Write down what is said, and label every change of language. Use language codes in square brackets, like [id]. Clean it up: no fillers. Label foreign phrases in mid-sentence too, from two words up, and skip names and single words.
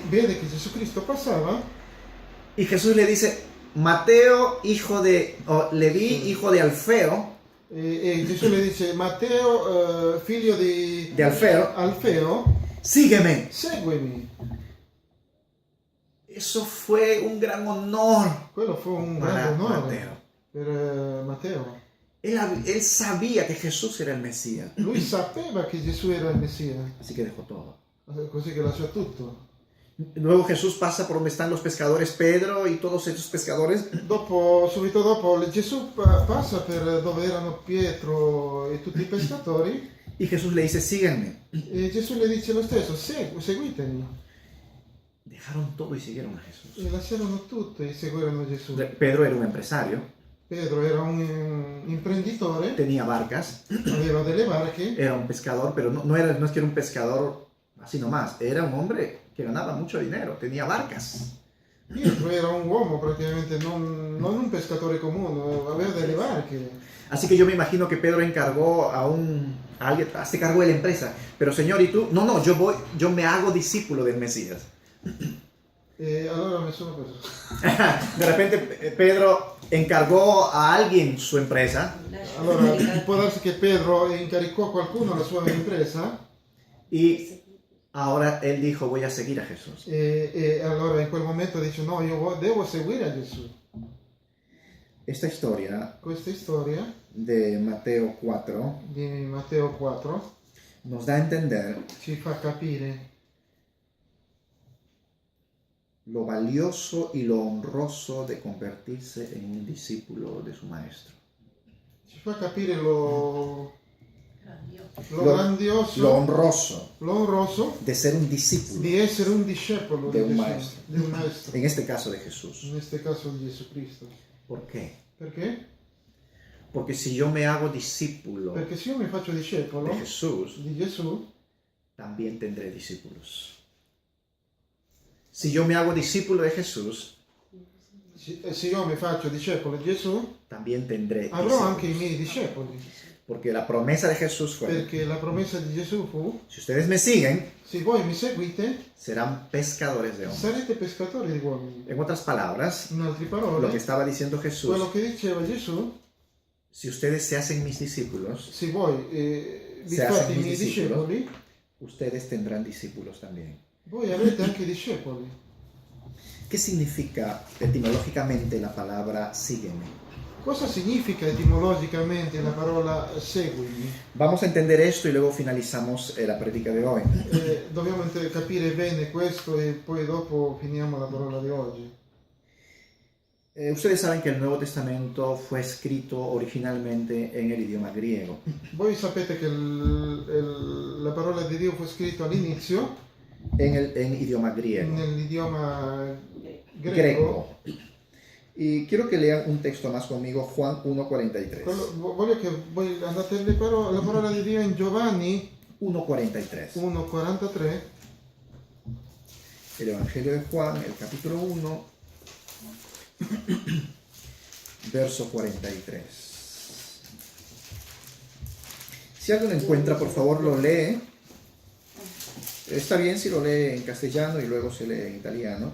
[it] vede che Gesù Cristo passava [es] Y Jesús le dice, Mateo, hijo de Leví, hijo de Alfeo. [it] e Gesù le dice: Matteo, figlio di Alfeo, [es] Sígueme. [it] seguimi. [es] Eso fue un gran honor [it] Quello fu un [es] para [it] grande onore [es] Mateo. [it] per Matteo. [es] Él sabía que Jesús era el Mesías. [it] Lui sapeva che Gesù era il Messia, [es] Así que dejó todo. [it] così che lasciò tutto. [es] Luego Jesús pasa por donde están los pescadores, Pedro y todos esos pescadores. [it] Subito dopo, Gesù passa per dove erano Pietro e tutti i pescatori [es] Y Jesús le dice, síganme. [it] e Gesù le dice lo stesso: seguitemi. [es] Dejaron todo y siguieron a Jesús. [it] E lasciarono tutto e seguirono Gesù. [es] Pedro era un empresario, [it] Pedro era un imprenditore, [es] tenía barcas, [it] aveva delle barche, [es] era un pescador, pero no es que era un pescador así nomás, era un hombre que ganaba mucho dinero, tenía barcas. [it] Pietro era un uomo praticamente, non un pescatore comune, aveva delle barche. [es] Así que yo me imagino que Pedro encargó a alguien, se cargó de la empresa, pero Señor, ¿y tú? No, yo me hago discípulo del Mesías. [it] E allora mi sono preso. [es] De repente Pedro encargó a alguien su empresa [it] Allora, può darsi che Pedro incaricò qualcuno alla sua impresa [es] y ahora él dijo, voy a seguir a Jesús. [it] e allora in quel momento dice: no, io devo seguire a Gesù. [es] Esta historia [it] Questa storia [es] de Mateo 4 [it] di Matteo 4 [es] nos da a entender [it] ci fa capire [es] lo valioso y lo honroso de convertirse en un discípulo de su maestro. [it] lo Lo grandioso, [es] Lo honroso de ser un discípulo, [it] di essere un discepolo [es] De un [it] Gesù, [es] maestro. [it] di un maestro, [es] en este caso de Jesús. [it] in questo caso di Gesù Cristo. [es] ¿Por qué? [it] Perché? [es] Porque si yo me hago discípulo [it] Perché se io mi faccio discepolo [es] de Jesús, [it] di Gesù, [es] también tendré discípulos. Si yo me hago discípulo de Jesús, [it] se io mi faccio discepolo di Gesù, [es] también tendré [it] avrò anche i [es] discípulos. [it] miei discepoli. [es] Porque la promesa de Jesús fue, [it] Perché la promessa di Gesù fu: [es] si ustedes me siguen, [it] se voi mi seguite, [es] serán pescadores de hombres. [it] sarete pescatori di uomini. [es] En otras palabras, [it] In altre [es] lo [it] parole, [es] que estaba diciendo Jesús [it] quello che diceva Gesù [es] si ustedes se hacen mis discípulos, [it] se voi vi [es] Se [it] fate [es] hacen [it] i miei [es] mis discípulos. [it] discepoli, [es] ustedes tendrán discípulos también. [it] voi avrete anche discepoli. [es] ¿Qué significa etimológicamente la palabra sígueme? [it] Cosa significa etimologicamente la parola seguimi? [es] Vamos a entender esto y luego finalizamos la predica de hoy. [it] Dobbiamo capire bene questo e poi dopo finiamo la parola di oggi. [es] Ustedes saben que el Nuevo Testamento fue escrito originalmente en el idioma griego. [it] Voi sapete che la parola di Dio fu scritta all'inizio [es] En idioma griego. [it] nell'idioma Greco. [es] Y quiero que lean un texto más conmigo, Juan 1:43. [it] Voglio che voi andate la parola di Dio in Giovanni [es] 1:43. [it] 1,43. [es] El Evangelio de Juan, el capítulo 1, verso 43. Si alguien lo encuentra, por favor lo lee. Está bien si lo lee en castellano y luego se lee en italiano.